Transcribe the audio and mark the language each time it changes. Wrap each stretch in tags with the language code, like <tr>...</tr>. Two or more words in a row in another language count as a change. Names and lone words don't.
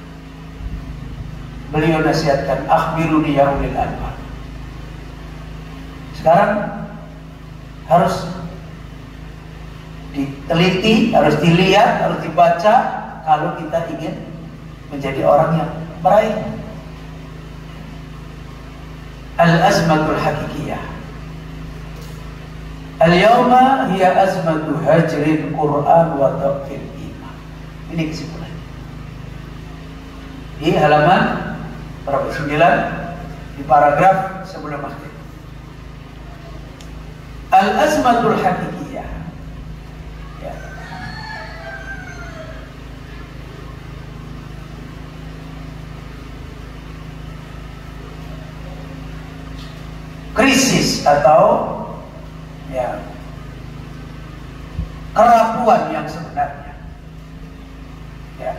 <id>Beliau nasihatkan,</id> <ar>أخبروني يا أولي الألباب.</ar> <id>Sekarang harus diteliti, harus dilihat, harus dibaca kalau kita ingin menjadi orang yang meraih</id> <ar>الأزمة الحقيقية. اليوم هي أزمة هجر القرآن وتقفيل الإيمان.</ar> <id>Ini kesimpulan di halaman berapa? 9 di paragraf sebelum akhir.</id> <ar>الأزمة الحقيقية,</ar> <id>ya. Krisis atau ya kerapuan yang sebenarnya, ya,</id>